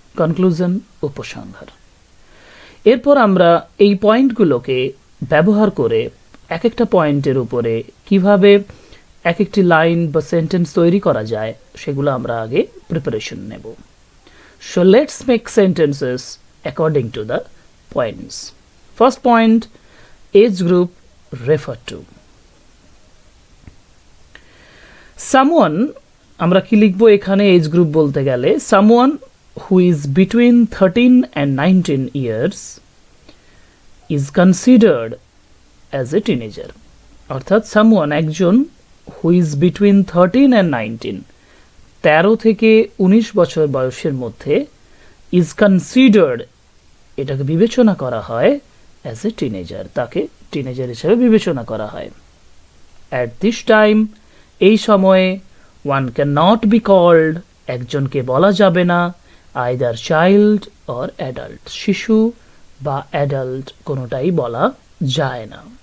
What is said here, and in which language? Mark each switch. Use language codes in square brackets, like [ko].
[bn] Conclusion, উপসংহার। এরপর আমরা এই পয়েন্টগুলোকে ব্যবহার করে এক একটা পয়েন্টের উপরে কিভাবে এক একটি লাইন বা সেন্টেন্স তৈরি করা যায় সেগুলো আমরা আগে প্রিপারেশন নেব। [en] So let's make sentences according to the points. First point, age group refer to. [bn] Someone, আমরা কি লিখবো এখানে এজ গ্রুপ বলতে গেলে? [en] someone who is between 13 and 19 years is considered as a teenager, [bn] অর্থাৎ [en] someone [bn] একজন [en] who is between 13 and 19, [bn] 13 থেকে 19 বছর বয়সের মধ্যে [en] is considered, [bn] এটাকে বিবেচনা করা হয় [en] as a teenager, [bn] তাকে টিনেজার হিসেবে বিবেচনা করা হয়। [en] at this time, [bn] এই সময়ে [en] one cannot be called, [bn] একজনকে বলা যাবে না [en] either child or adult, [bn] শিশু বা অ্যাডাল্ট কোনোটাই বলা যায় না।